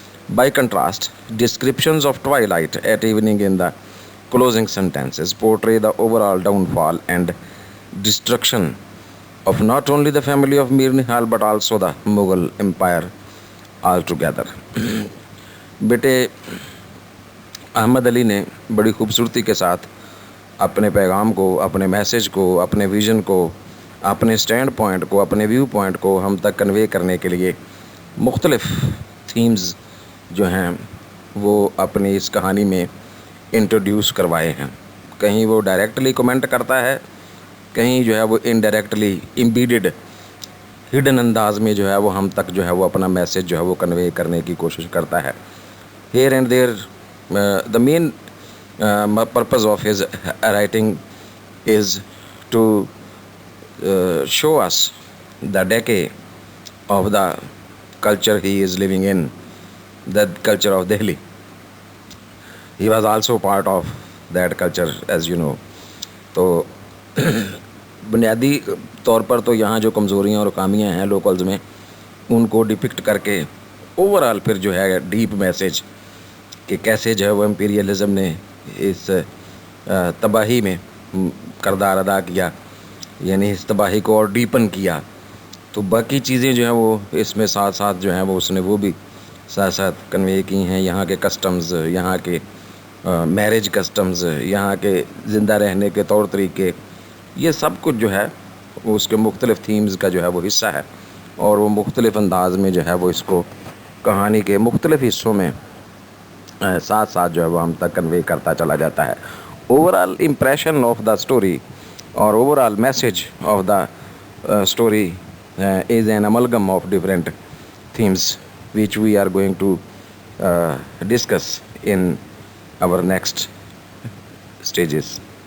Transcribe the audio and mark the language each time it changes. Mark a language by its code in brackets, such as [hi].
[en] By contrast, descriptions of twilight at evening in the closing sentences portray the overall downfall and destruction of not only the family of Mir Nihal but also the Mughal Empire altogether. [ur] بیٹے احمد علی نے بڑی خوبصورتی کے ساتھ اپنے پیغام کو، اپنے میسج کو، اپنے ویژن کو، اپنے سٹینڈ پوائنٹ کو، اپنے ویو پوائنٹ کو ہم تک کنوے کرنے کے لیے مختلف تھیمز جو ہیں وہ اپنی اس کہانی میں انٹروڈیوس کروائے ہیں. کہیں وہ ڈائریکٹلی کومنٹ کرتا ہے، کہیں جو ہے وہ انڈائریکٹلی امبیڈڈ ہڈن انداز میں جو ہے وہ ہم تک جو ہے وہ اپنا میسج جو ہے وہ کنوے کرنے کی کوشش کرتا ہے. [en] Here and there the main purpose of his writing is to show us the decay of the culture he is living in, the culture of Delhi. He was also part of that culture, as you know. So [ur] بنیادی طور پر تو یہاں جو کمزوریاں اور خامیاں ہیں locals میں ان کو ڈپکٹ کر کے اوور آل پھر جو ہے ڈیپ میسیج کہ کیسے جو ہے وہ امپیریلزم نے اس تباہی میں کردار ادا کیا، یعنی اس تباہی کو اور ڈیپن کیا. تو باقی چیزیں جو ہیں وہ اس میں ساتھ ساتھ جو ہیں وہ اس نے وہ بھی ساتھ ساتھ کنوے کی ہیں. یہاں کے کسٹمز، یہاں کے میرج کسٹمز، یہاں کے زندہ رہنے کے طور طریقے، یہ سب کچھ جو ہے وہ اس کے مختلف تھیمز کا جو ہے وہ حصہ ہے، اور وہ مختلف انداز میں جو ہے وہ اس کو کہانی کے مختلف حصوں میں ساتھ ساتھ جو ہے وہ ہم تک کنوے کرتا چلا جاتا ہے. [en] Overall impression of the story اور overall message of the story is an amalgam of different themes which we are going to discuss in our next stages.